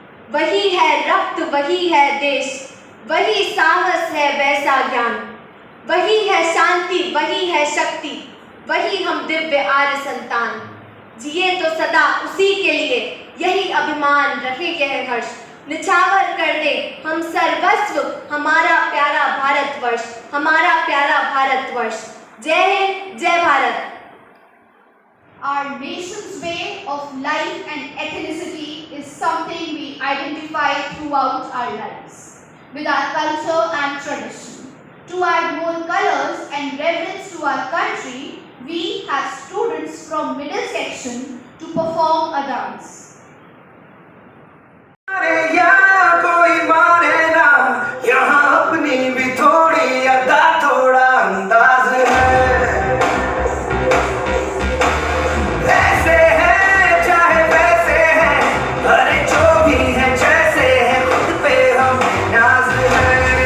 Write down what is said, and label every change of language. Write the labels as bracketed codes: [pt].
[hi] वही है रक्त, वही है देश, वही साहस है वैसा ज्ञान, वही है शांति, वही है शक्ति, वही हम दिव्य आर्य संतान। जिए तो सदा उसी के लिए, यही अभिमान रहे यह हर्ष। निछावर कर दे हम सर्वस्व हमारा प्यारा भारतवर्ष, हमारा प्यारा भारतवर्ष। जय हिंद, जय Bharat. [en] Our nation's way of life and ethnicity is something we identify throughout our lives with our culture and tradition. To add more colors and reverence to our country, we have students from middle section to perform a dance. [hi] यहाँ कोई माने ना, यहाँ अपनी भी थोड़ी अदा, थोड़ा अंदाज है। ऐसे हैं चाहे वैसे हैं, अरे जो भी है जैसे है, खुद पे हम नाज है।